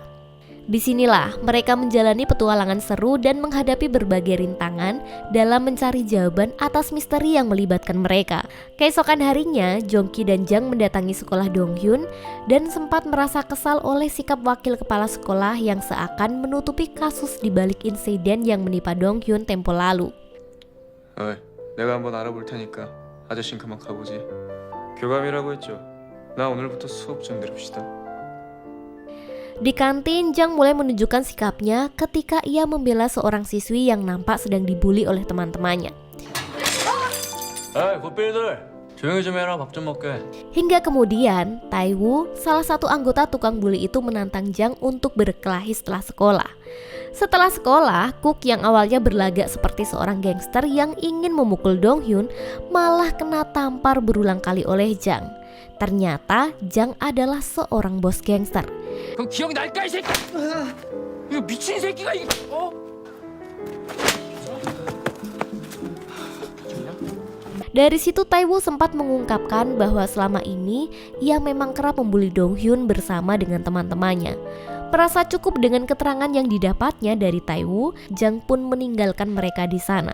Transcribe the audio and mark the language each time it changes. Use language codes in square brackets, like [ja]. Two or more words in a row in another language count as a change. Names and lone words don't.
[id] Disinilah mereka menjalani petualangan seru dan menghadapi berbagai rintangan dalam mencari jawaban atas misteri yang melibatkan mereka. Keesokan harinya, Jongki dan Jang mendatangi sekolah Donghyun dan sempat merasa kesal oleh sikap wakil kepala sekolah yang seakan menutupi kasus di balik insiden yang menimpa Donghyun tempo lalu. [ko] 내가 한번 알아볼 테니까 아저씨는 그만 가보지. 교감이라고 했죠. 나 오늘부터 수업 좀 들읍시다. [id] Di kantin, Jang mulai menunjukkan sikapnya ketika ia membela seorang siswi yang nampak sedang dibully oleh teman-temannya. [ko] 굿빌들 조용히 좀 해라. 밥 좀 먹게. [id] Hingga kemudian, Taewoo, salah satu anggota tukang bully itu menantang Jang untuk berkelahi setelah sekolah. Setelah sekolah, Cook yang awalnya berlagak seperti seorang gangster yang ingin memukul Donghyun malah kena tampar berulang kali oleh Jang. Ternyata Jang adalah seorang bos gangster. [ko] 그럼 기억이 날까 이 새끼? 이거 미친 새끼가 이 [id] Dari situ Taewoo sempat mengungkapkan bahwa selama ini ia memang kerap membuli Donghyun bersama dengan teman-temannya. Merasa cukup dengan keterangan yang didapatnya dari Taewoo, Jang pun meninggalkan mereka di sana.